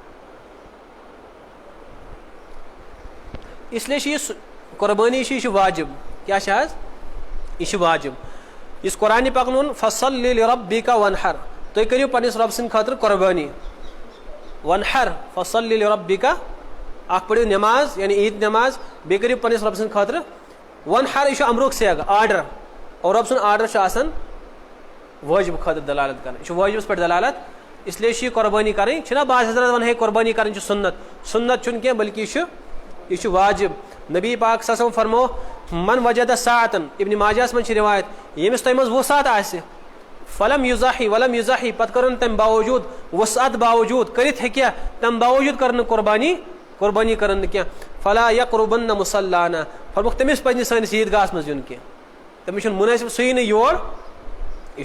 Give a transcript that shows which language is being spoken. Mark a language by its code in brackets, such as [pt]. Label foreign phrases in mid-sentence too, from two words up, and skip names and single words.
[ks] اِسلیے چھِ یہِ قۄربٲنی چھِ یہِ چھِ واجب کیٛاہ چھِ حظ یہِ چھِ واجب یُس قرآنِ پاکن ووٚن [ar] فصلی لربِکَ وَنحر [ks] تُہۍ کٔرِو پننِس رۄبہٕ سٕنٛدِ خٲطرٕ قۄربٲنی [ar] وَنحر فصلی لربِکَ [ks] اکھ پٔرِو نٮ۪ماز یعنی عیٖد نٮ۪ماز بیٚیہِ کٔرِو پننِس رۄبہٕ سٕنٛدِ خٲطرٕ وَنحر یہِ چھُ امرُک سیگ آرڈر اور رۄب سُنٛد آرڈر چھُ آسان وٲجب خٲطرٕ دلالت کران یہِ چھُ وٲجبس پٮ۪ٹھ دلالت اِسلیے چھِ یہِ قۄربٲنی کَرٕنۍ چھِنہ بعض حضرت وَنان ہے قۄربٲنی کَرٕنۍ چھِ سُنت چھُنہٕ کینٛہہ بٔلکہِ یہِ چھُ واجب نبی پاک [ar] صلی اللہ علیہ وسلم [ks] فرمو [ar] من وجد ساعتن [ks] ابن ماجہس منٛز چھِ رِوایت ییٚمِس تۄہہِ منٛز وُسعت آسہِ [ar] فلم یُزاحی [ks] پتہٕ کٔرٕن تمہِ باوجوٗد وُسعت باوجوٗد کٔرِتھ ہیٚکہِ تمہِ باوجوٗد کٔر نہٕ قۄربٲنی کٔرٕن نہٕ کینٛہہ [ar] فلا یقربن مُصلانا [ks] فرموکھ تٔمِس پزِ نہٕ سٲنِس عیٖدگاہس منٛز یُن کینٛہہ تٔمِس چھُنہٕ مُنٲسِب سُہ یی نہٕ یور یہِ